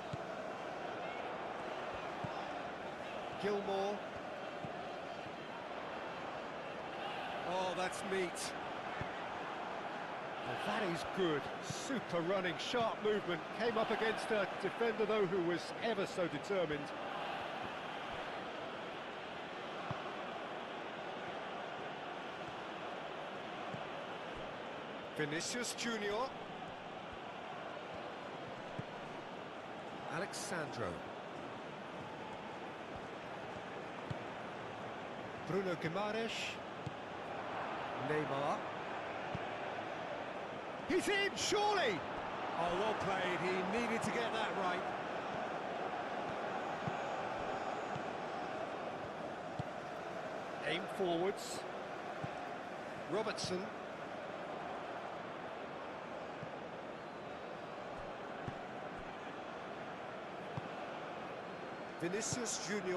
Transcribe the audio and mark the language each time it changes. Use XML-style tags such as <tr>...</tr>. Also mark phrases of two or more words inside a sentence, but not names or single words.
<en>Gilmore. Oh, that's neat. Oh, that is good. Super running, sharp movement. Came up against a defender, though, who was ever so determined. Vinicius Junior. Alexandro. Bruno Guimaraes. Neymar. He's in, surely! Oh, well played. He needed to get that right. Aim forwards. Robertson. Vinicius Junior.</en>